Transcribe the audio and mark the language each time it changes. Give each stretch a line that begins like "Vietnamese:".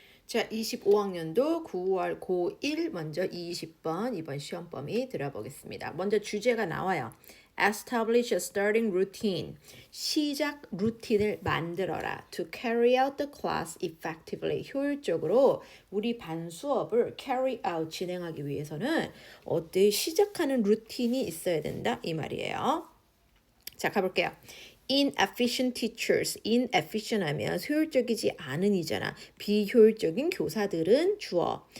Korean: 자, 25학년도 9월 고1 먼저 20번 이번 시험 범위 들어보겠습니다. 먼저 주제가 나와요.
English: Establish a starting routine.
Korean: 시작 루틴을 만들어라.
English: To carry out the class effectively.
Korean: 효율적으로 우리 반 수업을 carry out 진행하기 위해서는 어때 시작하는 루틴이 있어야 된다 이 말이에요. 자, 가볼게요.
English: Inefficient teachers.
Korean: Inefficient 하면 효율적이지 않은 이잖아. 비효율적인 교사들은 주어.